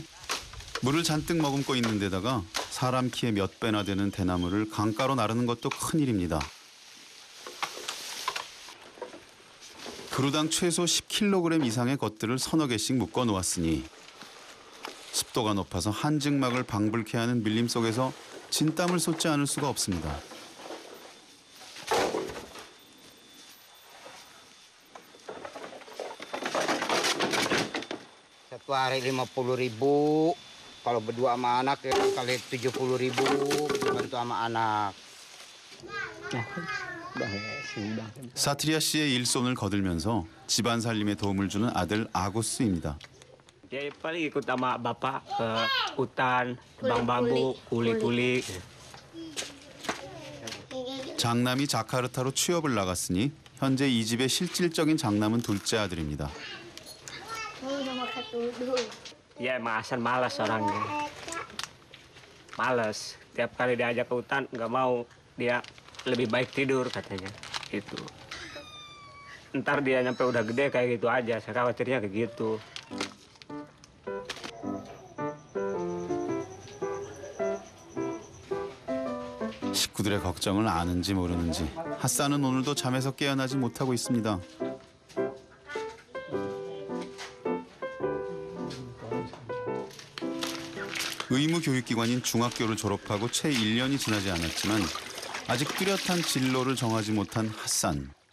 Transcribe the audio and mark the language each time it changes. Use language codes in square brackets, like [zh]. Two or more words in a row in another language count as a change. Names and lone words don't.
[ko] 물을 잔뜩 머금고 있는 데다가 사람 키의 몇 배나 되는 대나무를 강가로 나르는 것도 큰일입니다. 그루당 최소 10kg 이상의 것들을 서너 개씩 묶어 놓았으니 습도가 높아서 한증막을 방불케 하는 밀림 속에서 진땀을 쏟지 않을 수가 없습니다. [id] Satu hari 50.000. Kalau berdua sama anak ya kali 70.000 bantu sama anak. [ko] 사트리아 씨의 일손을 거들면서 집안 살림에 도움을 주는 아들 아구스입니다. [id] Dia paling ikut sama bapak ke hutan, tebang bambu, kuli-kuli. [ko] 장남이 자카르타로 취업을 나갔으니 현재 이 집의 실질적인 장남은 둘째 아들입니다. [id] Ya emang asal malas orangnya. Malas. Tiap kali diajak ke hutan nggak mau. Dia lebih baik tidur katanya. Gitu. Ntar dia nyampe udah gede kayak gitu aja. Saya khawatirnya kayak gitu. [ko] 식구들의 걱정을 아는지 모르는지 핫산은 오늘도 잠에서 깨어나지 못하고 있습니다. 의무 교육기관인 중학교를 졸업하고 채 1년이 지나지 않았지만 아직 뚜렷한 진로를 정하지 못한 핫산.